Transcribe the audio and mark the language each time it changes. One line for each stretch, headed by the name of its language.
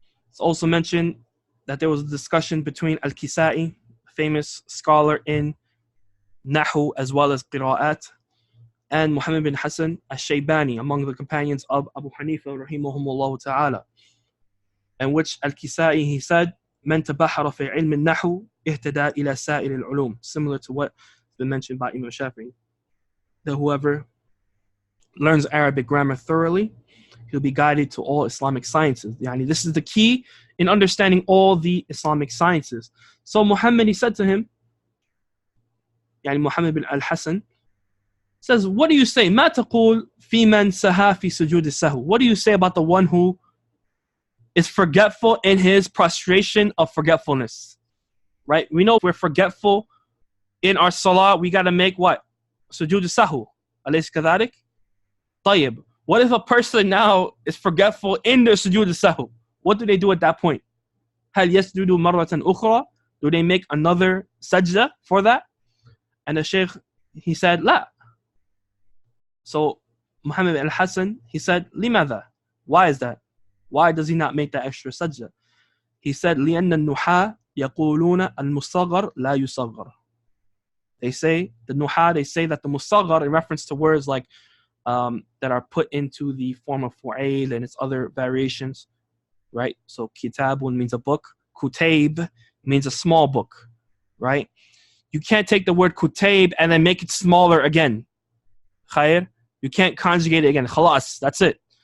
English: It's also mentioned that there was a discussion between Al-Kisa'i, a famous scholar in Nahu as well as Qira'at, and Muhammad bin Hassan al-Shaybani, among the companions of Abu Hanifa rahimahumullah ta'ala, in which Al-Kisa'i, he said,
Arabic: "Man tabahara fi ilm al-nahu ihtada ila sa'ir al-ulum,"
English: similar to what has been mentioned by Imam Shafi'i, that whoever learns Arabic grammar thoroughly, he'll be guided to all Islamic sciences. Yani this is the key in understanding all the Islamic sciences. So Muhammad, he said to him, yani Muhammad bin al-Hassan, says, "What do you say?
Arabic: ما تقول في من سها في سجود السهو?"
English: What do you say about the one who is forgetful in his prostration of forgetfulness? Right? We know if we're forgetful in our salah, we got to make what?
Arabic: Sujud al-sahw. أليس كذلك? طيب.
English: What if a person now is forgetful in their sujood al-sahw? What do they do at that point?
Arabic: هل يسجدوا مرة أخرى?
English: Do they make another sajda for that? And the Shaykh, he said, لا. So Muhammad al-Hassan, he said, لماذا? Why is that? Why does he not make that extra sajda? He said,
Arabic: لأن النحاة يقولون المصغر لا يصغر.
English: They say, the nuha, they say that the musaghar, in reference to words like that are put into the form of fu'ail and its other variations, right? So kitabun means a book, kutaib means a small book, right? You can't take the word kutaib and then make it smaller again. Khair, you can't conjugate it again. Khalas, that's it.